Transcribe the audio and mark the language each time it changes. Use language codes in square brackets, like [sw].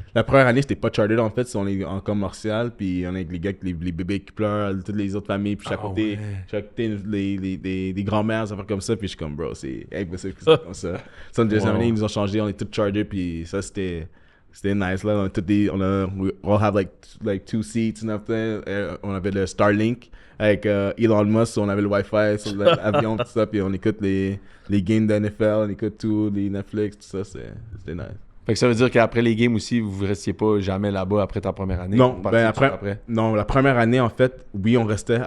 [fr] La première année, c'était pas chartered, en fait, on est en commercial, puis on est avec les gars, les bébés qui pleurent, toutes les autres familles, puis chaque côté, des grands-mères, ça fait comme ça, puis je suis comme, bro, c'est impossible que c'est comme ça. Ça, la deuxième année, ils nous ont changé, on est tous chartered, puis ça, c'était nice, là. [en] We all have like 2 seats and everything. [fr] On avait le Starlink avec Elon Musk, on avait le Wi-Fi sur l'avion, tout ça, puis on écoute les games de NFL, on écoute tout, les Netflix, tout ça, c'était nice. Fait que ça veut dire qu'apraprès les games aussi, vous restiez pas jamais là-bas après ta première année? Non, Vous partiez tout de suite après, non, la première année, en fait, oui, on restait